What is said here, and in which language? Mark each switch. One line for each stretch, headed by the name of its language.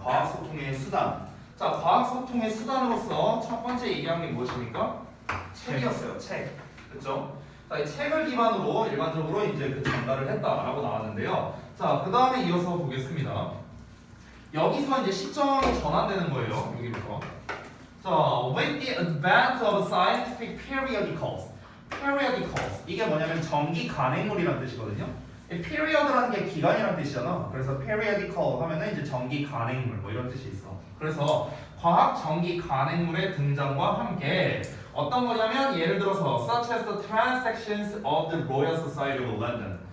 Korean: 과학 소통의 수단. 자, 과학 소통의 수단으로서 첫 번째 얘기한 게 무엇입니까? 책이었어요. 책. 그렇죠? 자, 이 책을 기반으로 일반적으로 이제 그 전달을 했다라고 나왔는데요. 자, 그 다음에 이어서 보겠습니다. 여기서 이제 시점이 전환되는 거예요. 여기부터. 자,
English: with the advent of scientific periodicals. periodicals.
Korean: 이게 뭐냐면 정기 간행물이라는 뜻이거든요. period라는 게 기간이라는 뜻이잖아. 그래서 periodical 하면은 이제 정기 간행물 뭐 이런 뜻이 있어. 그래서 과학 정기 간행물의 등장과 함께 어떤 거냐면 예를 들어서
English: such as the transactions of the Royal Society of London.